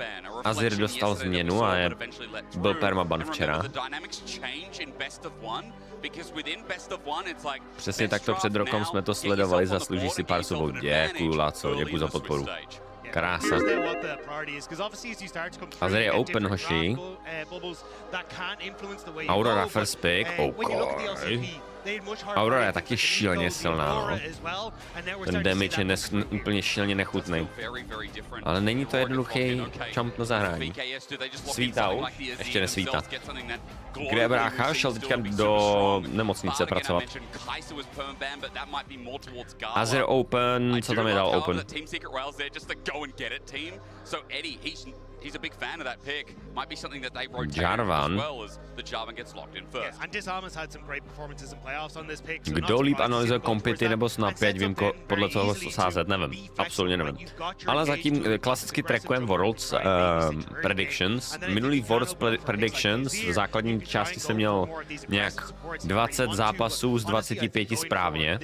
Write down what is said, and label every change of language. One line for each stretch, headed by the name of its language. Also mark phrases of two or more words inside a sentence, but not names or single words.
Czech: Azir dostal změnu a byl permaban včera. Přesně takto před rokem jsme to sledovali, zaslouží si pár sobou. Děkuju, Laco, děkuju za podporu. Krása. Azir je open, hoši.
English: Aurora first pick, OK.
Czech: Aurora je taky šíleně silná, no. Ten damage je úplně šíleně nechutný. Ale není to jednoduchý jump na zahrání. Svítá už? Ještě nesvítá. Kde je brácha? Šel teďka do nemocnice pracovat. Azir Open, co tam je dal Open?
English: He's a big fan of that pick. Might be something that they rotate Jarvan. as well as the Jarvan gets locked in first. Yeah, and Disarm's had some great performances in playoffs on this pick.
Czech: Kdo líp analyzuje kompity nebo snapy, ať vím podle toho sázet, nevím. Absolutně nevím. Ale zatím klasicky trackujeme Worlds Predictions. Minulý Worlds Predictions v základní části jsem měl nějak 20 zápasů z 25 správně.